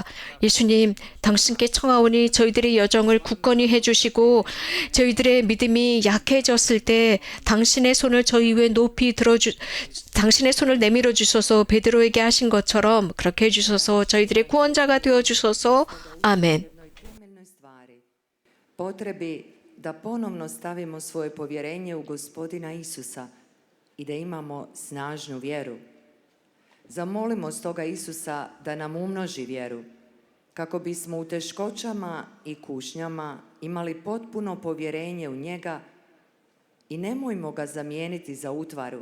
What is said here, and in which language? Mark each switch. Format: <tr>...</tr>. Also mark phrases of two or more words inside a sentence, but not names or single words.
<ko>예수님, 당신께 청하오니 저희들의 여정을 굳건히 해주시고 저희들의 믿음이 약해졌을 때 당신의 손을 저희 위에 높이 당신의 손을 내밀어 주소서. 베드로에게 하신 것처럼 그렇게 해주소서. 저희들의 구원자가 되어주소서. 아멘.</ko> <hr>Jednoj temeljnoj stvari, potrebi da ponovno stavimo svoje povjerenje u Gospodina Isusa i da imamo snažnu vjeru. Zamolimo stoga Isusa da nam umnoži vjeru, kako bismo u teškoćama i kušnjama imali potpuno povjerenje u njega i nemojmo ga zamijeniti za utvaru.</hr>